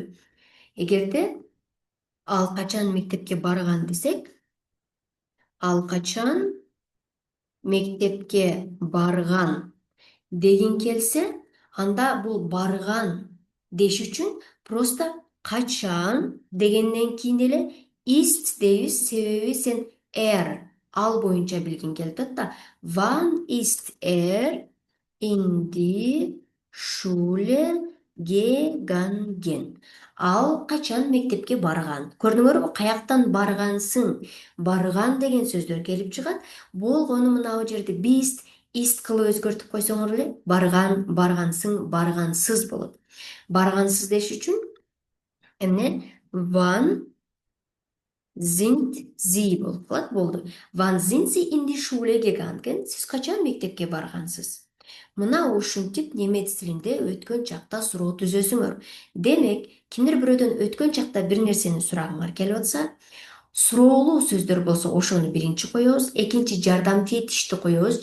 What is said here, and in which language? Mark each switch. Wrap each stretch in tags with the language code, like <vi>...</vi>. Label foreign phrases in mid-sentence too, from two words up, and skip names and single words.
<ky>Эгерде ал качан мектепке барган десек, ал качан мектепке барган дегин келсе, анда бул барган деш үчүн просто качан дегенден кийин эле ист дейбиз, себеби сен ал боюнча билгиң келип атат да.</ky> <de>Wann ist in die Schule gegangen.</de> <ky>Ал качан мектепке барган? Көрдүңөрбү? Каяктан баргансың? Барган деген сөздөр келип чыгат. Болгону мына бул жерде бист, ист кылып өзгөртүп койсоңор эле барган, баргансың, баргансыз болот. Баргансыз деш үчүн эмне?</ky> <de>Wann sind sie</de> <ky>болуп калат. Болду.</ky> <de>Wann sind sie in die Schule gegangen?</de> <ky>Сиз качан мектепке баргансыз? Мына ушинтип немец тилинде өткөн чакта суроо түзөсүңөр. Демек, кимдир бирөөдөн өткөн чакта бир нерсени сурагыңар келип атса, суроолуу сөздөр болсо ошону биринчи коебуз, экинчи жардамчы этишти коебуз.</ky>